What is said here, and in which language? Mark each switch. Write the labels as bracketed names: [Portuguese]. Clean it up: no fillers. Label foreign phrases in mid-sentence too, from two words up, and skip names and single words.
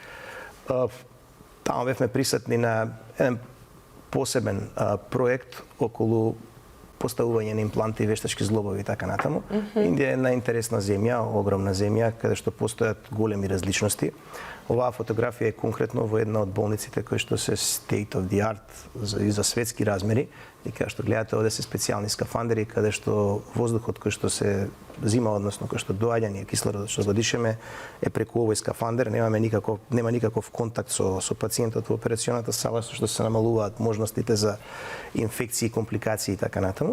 [Macedonian] Таму бевме присутни на еден посебен проект околу поставување на импланти, вештачки зглобови и така натаму. Индија е една интересна земја, огромна земја, каде што постојат големи различности. Оваа фотографија е конкретно во една од болниците кои што се [English] state of the art [Macedonian] и за светски размери. И каде што гледате, овде се специјални скафандери, каде што воздухот кој што се зима, односно кој што доаѓа, ние кислородот што го дишеме, е преку овој скафандер, нема никаков контакт со пациентот во операционата сала, со што се намалуваат можностите за инфекции, компликации и така натаму.